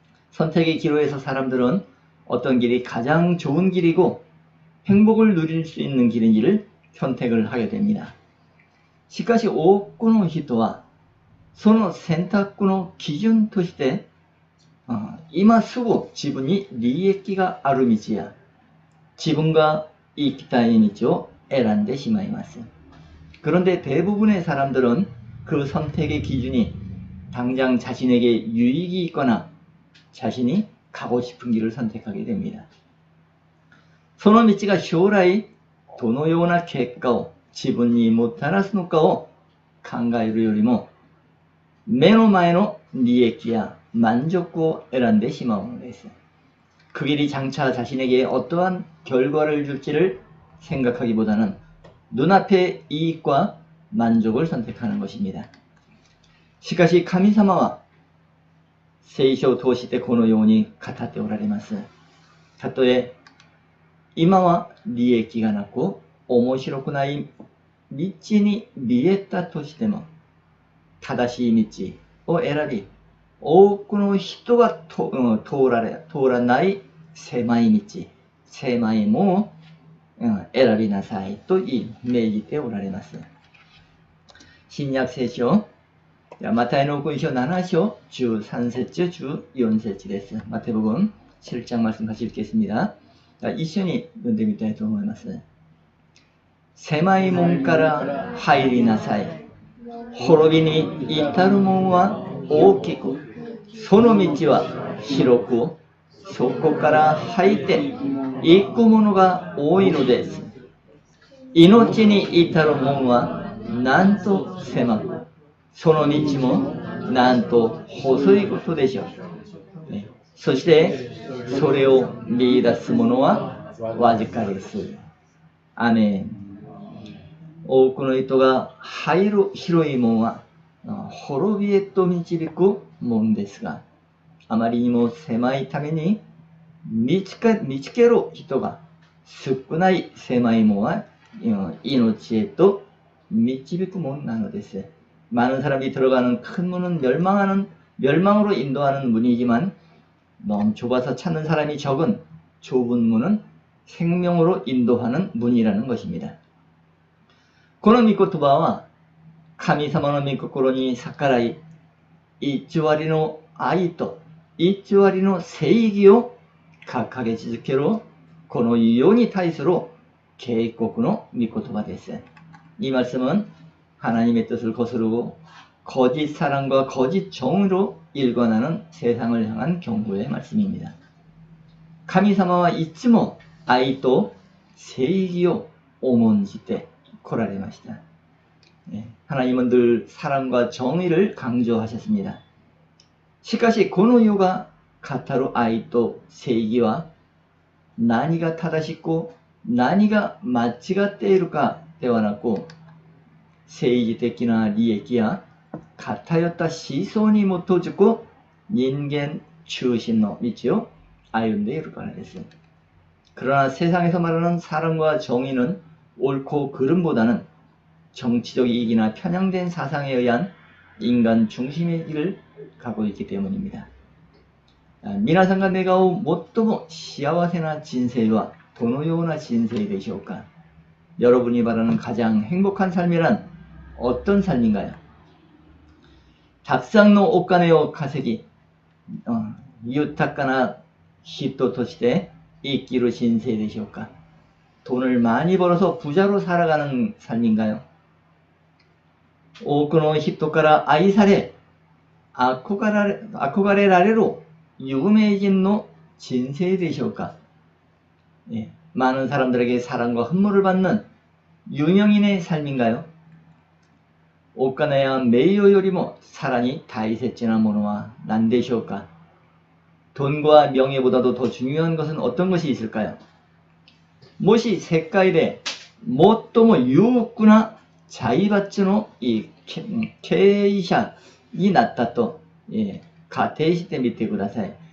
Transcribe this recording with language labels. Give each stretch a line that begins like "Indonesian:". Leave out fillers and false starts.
Korean: 선택의 기로에서 사람들은 어떤 길이 가장 좋은 길이고 행복을 누릴 수 있는 길인지를 선택을 하게 됩니다.
Japanese: しかし多くの人はその選択の基準として今すぐ自分に利益がある道や自分が生きたい道を選んでしまいます。
Korean: 그런데 대부분의 사람들은 그 선택의 기준이 당장 자신에게 유익이 있거나 자신이 가고 싶은 길을 선택하게 됩니다.
Japanese: その道が将来どのような結果を自分にもたらすのかを考えるよりも目の前の利益や満足を選んでしまうのです。
Korean: 그 길이 장차 자신에게 어떠한 결과를 줄지를 생각하기보다는 눈앞의 이익과 만족을 선택하는 것입니다.
Japanese: しかし神様は聖書を通してこのように語っておられます。たとえ今は利益がなく面白くない道に見えたとしても正しい道を選び多くの人が通らない狭い道、狭い門を選びなさいと命じておられます。新約聖書マタイの福音書7章13節 14節です。
Korean: マタイ복음 7장 말씀 같이 읽겠습니다.
Japanese: 一緒に読んでみたいと思います。狭い門から入りなさい。滅びに至る門は大きく、その道は広く、そこから入って行く者が多いのです。命に至る門はなんと狭く、その道もなんと細いことでしょう。そしてそれを見出す者はわずかです。アメン。多くの人が入る広い門は滅びへと導く門ですが、あまりにも狭いために見つける人が少ない狭い門は命へと導く門なのです。
Korean: 많은 사람이 들어가는 큰 문은 멸망으로 인도하는 문이지만 너무 좁아서 찾는 사람이 적은 좁은 문은 생명으로 인도하는 문이라는 것입니다.
Japanese: この御言葉は神様の御心に逆らい、偽りの愛と偽りの正義を掲げ続けるこの世に対する警告の御言葉です。
Korean: 이 말씀은 하나님의 뜻을 거스르고 거짓 사랑과 거짓 정의로 일관하는 세상을 향한 경고의 말씀입니다.
Japanese: 神様はいつも愛と正義を重んじて来られました。
Korean: 하나님은 늘 사랑과 정의를 강조하셨습니다.
Japanese: しかしこの世が語る愛と正義は何が正しく何が間違っているかではなく、政治的な利益や偏った思想に基づく人間中心の道を歩んでいるからです。
Korean: 그러나 세상에서 말하는 사랑과 정의는 옳고 그름보다는 정치적 이익이나 편향된 사상에 의한 인간 중심의 길을 가고 있기 때문입니다.
Japanese: 皆さんが願う最も幸せな人生はどのような人生でしょうか?
Korean: 여러분이 바라는 가장 행복한 삶이란 어떤 삶인가요?
Japanese: たくさんのお金を稼ぎ、豊かな人として生きる人生でしょうか?
Korean: 돈을 많이 벌어서 부자로 살아가는 삶인가요?
Japanese: 多くの人から愛され、憧れられる有名人の人生でしょうか?
Korean: 많은 사람들에게 사랑과 흠모를 받는 유명인의 삶인가요?
Japanese: お金や名誉よりもさらに大切なものは何でしょうか?
Korean: 돈과 명예보다도 더 중요한 것은 어떤 것이 있을까요?
Japanese: もし世界で最も裕福な財閥の経営者になったと仮定してみてください.